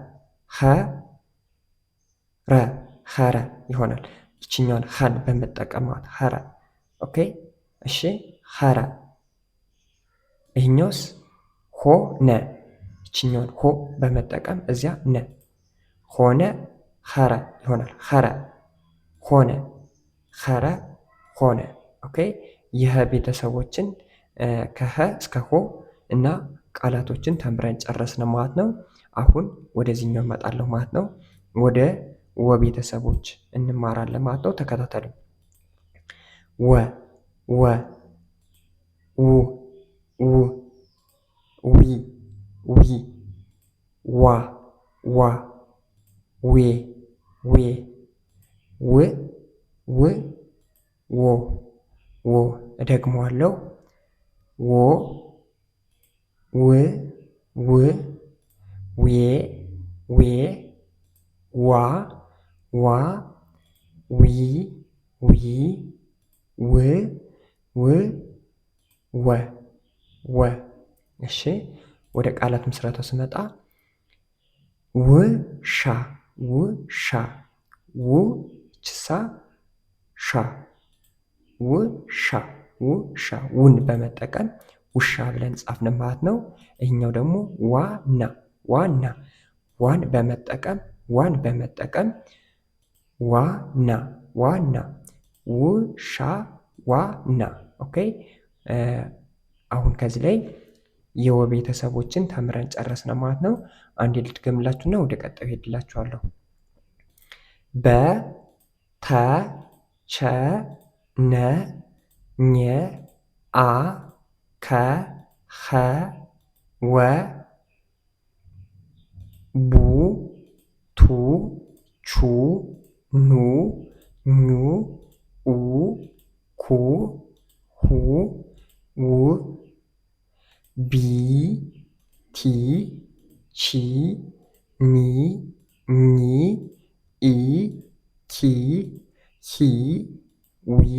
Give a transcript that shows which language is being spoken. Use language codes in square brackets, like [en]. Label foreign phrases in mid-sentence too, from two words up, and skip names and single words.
[am] ሀረ ሀረ ይሆናል። ይችኛውን ሀን በመጠቀማት ሀረ። ኦኬ እሺ ሀረ። ይህኛውስ ሆነ። ይችኛውን ሆ በመጠቀም እዚያ ነ ሆነ ሀረ ይሆናል። ሀረ ሆነ። ኸረ ሆነ። ኦኬ የኸ ቤተሰቦችን ከኸ እስከ ሆ እና ቃላቶችን ተምረን ጨረስን ማለት ነው። አሁን ወደዚህኛው እመጣለሁ ማለት ነው። ወደ ወ ቤተሰቦች እንማራለን ማለት ነው። ተከታተሉ። ወ ወ ው ው ዊ ዊ ዋ ዋ ዌ ዌ ው ው ዎ ዎ እደግመዋለሁ። ዎ ው ው ዌ ዌ ዋ ዋ ዊ ዊ ው ው ወ ወ። እሺ ወደ ቃላት ምስረታው ስመጣ ውሻ ውሻ ው ችሳ ሻ ውሻ ውሻ ውን በመጠቀም ውሻ ብለን ጻፍን ማለት ነው። ይህኛው ደግሞ ዋና ዋና ዋን በመጠቀም ዋና ዋና ውሻ ዋና። ኦኬ አሁን ከዚህ ላይ የወ ቤተሰቦችን ተምረን ጨረስን ማለት ነው። አንዴ ልድገምላችሁና ወደ ቀጣዩ ሄድላችኋለሁ። በ ተ ቸ ነ ኘ አ ከ ኸ ወ ቡ ቱ ቹ ኑ ኙ ኡ ኩ ሁ ው ቢ ቲ ቺ ኒ ኚ ኢ ኪ ሂ ዊ